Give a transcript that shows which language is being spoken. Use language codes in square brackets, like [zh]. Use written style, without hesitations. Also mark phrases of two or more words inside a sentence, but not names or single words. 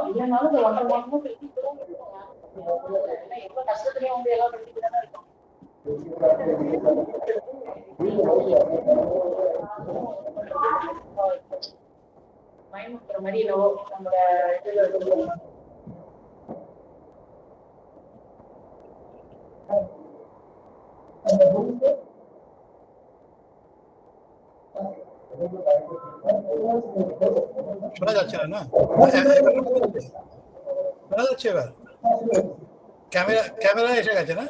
[ta] இல்லைனாலும் இந்த 1.5 மாசமும் செஞ்சுக்கிட்டுதான் இருக்கோம். எப்ப கஷ்டத்துலயும் வந்து எல்லாம் செஞ்சுக்கிட்டுதான் இருக்கோம். பயமுறுத்துற மாதிரி நம்மளோட இதுல [bn] শোনা যাচ্ছে না? শোনা যাচ্ছে এবার? ক্যামেরা এসে গেছে না?